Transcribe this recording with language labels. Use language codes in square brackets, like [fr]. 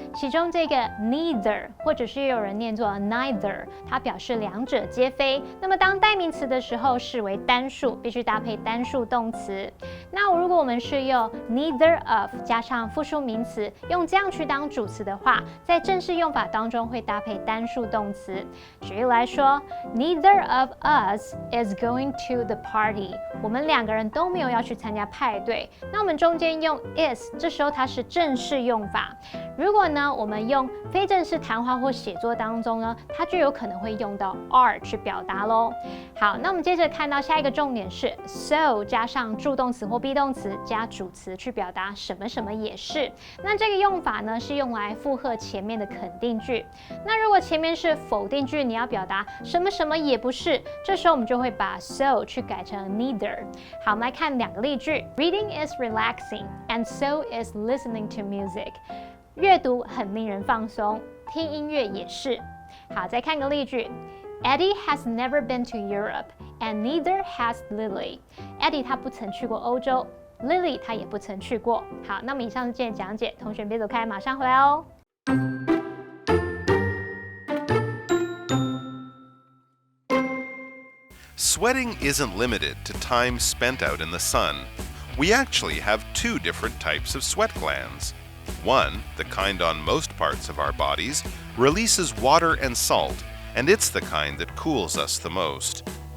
[zh] 其中这个 neither 或者是有人念作 neither， 它表示两者皆非。那么当代名词的时候视为单数，必须搭配单数动词。那如果我们是用 neither of 加上复数名词，用这样去当主词的话，在正式用法当中会搭配单数动词。举例来说 [en] ，Neither of us is going to the party。 [zh] 我们2个人都没有要去参加派对。那我们中间用 is， 这时候它是正式用法。如果呢，我们用非正式谈话或写作当中呢，它就有可能会用到 are 去表达咯。好，那我们接着看到下一个重点是 so 加上助动词或 be 动词加主词去表达什么什么也是。那这个用法呢是用来附和前面的肯定句。那如果前面是否定句，你要表达什么什么也不是，这时候我们就会把 so 去改成 neither。好，我们来看2个例句 [en] ：Reading is relaxing, and so is listening to music。 [zh] 阅读很令人放松，听音乐也是。好，再看个例句 [en] ：Eddie has never been to Europe, and neither has Lily。 [zh] Eddie 他不曾去过欧洲 ，Lily 他也不曾去过。好，那么以上是今天的讲解，同学别走开，马上回来哦。 [en] Sweating isn't limited to time spent out in the sun. We actually have 2 different types of sweat glands. One, the kind on most parts of our bodies, releases water and salt, and it's the kind that cools us the most.